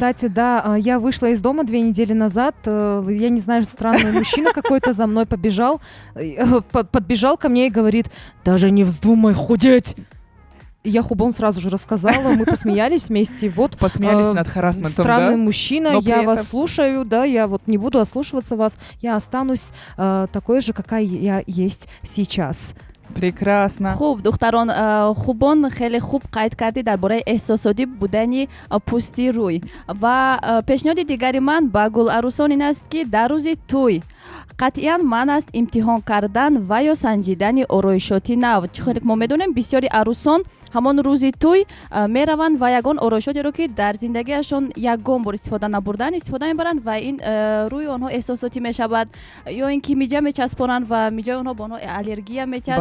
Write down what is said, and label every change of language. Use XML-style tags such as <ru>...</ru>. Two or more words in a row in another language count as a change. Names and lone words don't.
<ru>Кстати, да, я вышла из дома 2 недели назад. Я не знаю, странный мужчина какой-то за мной побежал, подбежал ко мне и говорит: даже не вздумай худеть. И я Хубон сразу же рассказала, мы посмеялись вместе. Вот Посмеялись над харассментом, странный да? мужчина, Но при я вас этом- слушаю, да, я вот не буду ослушиваться вас, я останусь такой же, какая я есть сейчас. Прекрасно.</ru> <tg>хуб духтарон хубон хеле хуб қайд кардӣ дар бораи эҳсосотӣ будани пӯсти рӯй ва пешниҳоди дигари ман ба гуларӯсон ин аст ки дар рӯзи тӯй қатъиян ман аст имтиҳон кардан ва ё санҷидани ороишоти нав. Чӣ хеле мо медонем бисёри арӯсон ҳамон рӯзи тӯй мераванд ва ягон ороишотеро ки дар зиндагиашон ягон бор истифода набурдан истифода мебаранд ва ин рӯи онҳо эҳсосотӣ мешавад ё ин ки миҷа мечаспонанд ва миҷаи онҳо ба онҳо аллергия мекард.</tg>